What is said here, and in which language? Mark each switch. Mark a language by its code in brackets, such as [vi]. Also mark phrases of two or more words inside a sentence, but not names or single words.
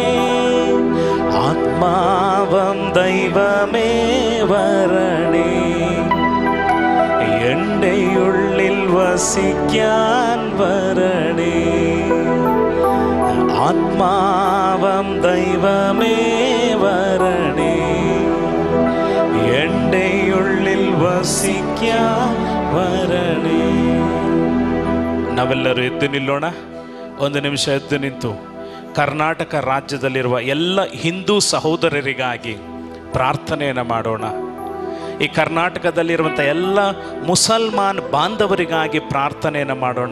[ml] ആത്മാവം ദൈവമേ വരണേ, എൻ്റെ ഉള്ളിൽ വസിക്കാൻ വരണേ. ആത്മാവം ദൈവമേ വരണേ, എൻ്റെ ഉള്ളിൽ വസിക്കാൻ വരണേ. [kn] ನಾವೆಲ್ಲರೂ ಎದ್ದು ನಿಲ್ಲೋಣ. ಒಂದು ನಿಮಿಷ ಎದ್ದು ನಿಂತು ಕರ್ನಾಟಕ ರಾಜ್ಯದಲ್ಲಿರುವ ಎಲ್ಲ ಹಿಂದೂ ಸಹೋದರರಿಗಾಗಿ ಪ್ರಾರ್ಥನೆಯನ್ನು ಮಾಡೋಣ. ಈ ಕರ್ನಾಟಕದಲ್ಲಿರುವಂಥ ಎಲ್ಲ ಮುಸಲ್ಮಾನ್ ಬಾಂಧವರಿಗಾಗಿ ಪ್ರಾರ್ಥನೆಯನ್ನು ಮಾಡೋಣ.